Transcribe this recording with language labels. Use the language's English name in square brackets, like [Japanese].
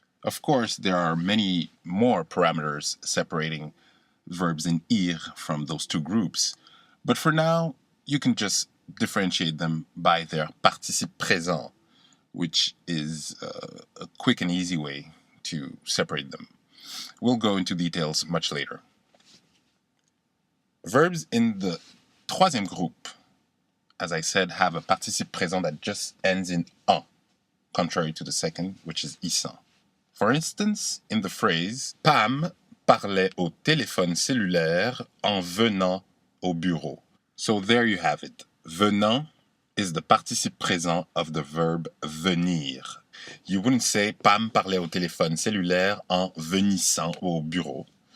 [English] Of course, there are many more parameters separating verbs in ir from those two groups, but for now, you can just differentiate them by their participe présent, which is a quick and easy way to separate them. We'll go into details much later. Verbs in the troisième groupe as I said, have a participe présent that just ends in en, contrary to the second, which is issant. For instance, in the phrase [French] Pam parlait au téléphone cellulaire en venant au bureau. [English] So there you have it. Venant is the participe présent of the verb venir. You wouldn't say [French] Pam parlait au téléphone cellulaire en venissant au bureau.